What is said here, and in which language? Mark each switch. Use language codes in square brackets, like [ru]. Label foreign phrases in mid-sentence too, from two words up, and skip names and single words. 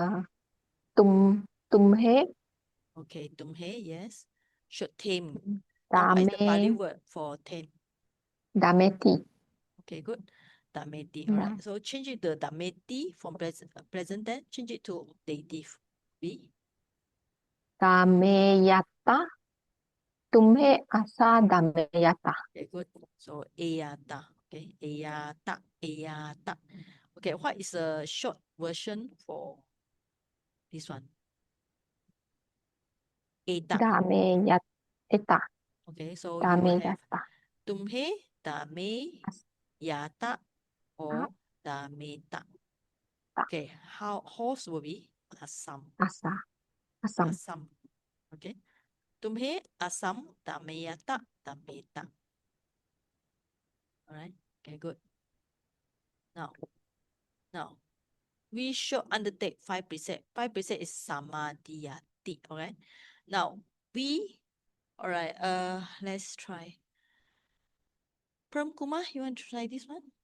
[pi] Tumhe. [en] Okay. Tumhe. Yes. Should tame. Now, what is the Pali [pi] Dame. [en] word for tame? [pi] Dameti. [en] Okay, good. Dameti. All right. So change it to dameti from present tense. Change it to dative. Be [pi] Dameyata. Tumhe asa dameyata. [en] okay, good. So eyata. Okay, eyata. Okay, what is the short version for this one? [pi] Eta. Dameyata. [en] Okay, so you will have [pi] Dameyata. tumhe, dame, yata, [en] or dameta. Okay, how horse will be asam. [pi] Asam. [en] Okay. [pi] Tumhe asam dameyata dameta. [en] All right. Okay, good. Now, we should undertake 5%. 5% is samadhiyati. All right. Now, all right, let's try. Pram Kumar, you want to try this one?